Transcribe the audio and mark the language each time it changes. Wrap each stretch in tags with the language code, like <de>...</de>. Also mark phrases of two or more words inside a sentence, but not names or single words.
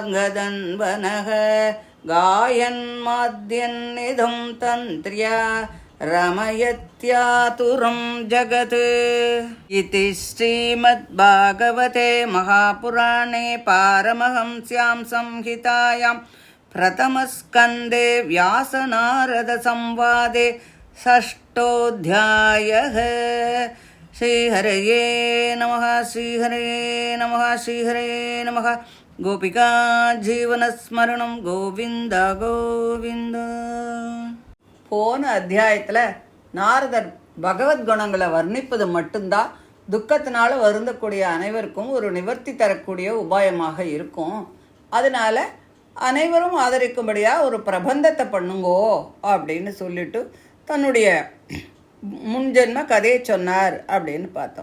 <sa>सार्गधन्वनः गायन्माद्यन्निधं तन्त्र्या रमयत्यातुरं जगत् इति श्रीमद्भागवते महापुराणे पारमहंस्यां संहितायां प्रथमस्कन्धे व्यासनारदसंवादे षष्ठोऽध्यायः। श्रीहरये नमः श्रीहरये नमः श्रीहरये नमः। गोपिका जीवनस्मरणं गोविन्द गोविन्द.</sa> <ta>போன அத்தியாயத்தில் நாரதர் பகவத்குணங்களை வர்ணிப்பது மட்டும்தான் துக்கத்தினால வருந்தக்கூடிய அனைவருக்கும் ஒரு நிவர்த்தி தரக்கூடிய உபாயமாக இருக்கும். அதனால அனைவரும் ஆதரிக்கும்படியாக ஒரு பிரபந்தத்தை பண்ணுங்கோ அப்படின்னு சொல்லிட்டு தன்னுடைய முன்ஜென்ம கதையை சொன்னார் அப்படின்னு பார்த்தோம்.</ta>